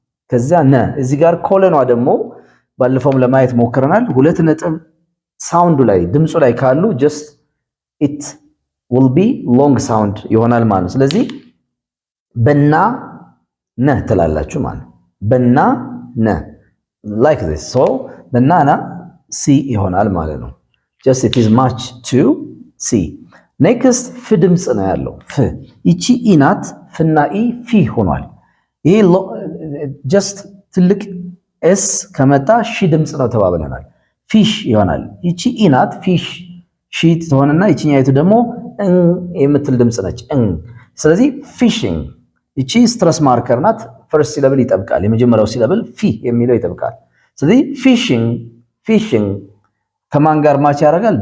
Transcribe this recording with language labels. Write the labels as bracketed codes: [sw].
[am] ከዛ ነ እዚህ ጋር ኮለኗ ደግሞ ባለፈውም ለማየት ሞክረናል። ሁለት ነጥብ ሳውንዱ ላይ ድምጹ ላይ ካሉ [en] just it will be long sound [am] ይሆናል ማለት ነው። ስለዚህ በና ነ ትላላችሁ ማለት ነው። በና ነ like this. [en] so [am] በናና ሲ ይሆናል ማለት ነው። [en] just it is match to c. [am] next ፍ ድምጽ ነው ያለው። ፍ ይቺ ኢ ናት። ፍና ኢ ፊ ሆኗል። ይሄ just ትልቅ ኤስ ከመጣ ሺ ድምጽ ነው ተባብለናል። ፊሽ ይሆናል። ይቺ ኢ ናት። ፊሽ ሺ ትሆንና ይቺኛይቱ ደግሞ የምትል ድምጽ ነች። ስለዚህ ፊሽንግ ይቺ ስትረስ ማርከር ናት። ፈርስት ሲለብል ይጠብቃል። የመጀመሪያው ሲለብል ፊ የሚለው ይጠብቃል። ስለዚህ ፊሽንግ ከማን ጋር ማች ያደርጋል?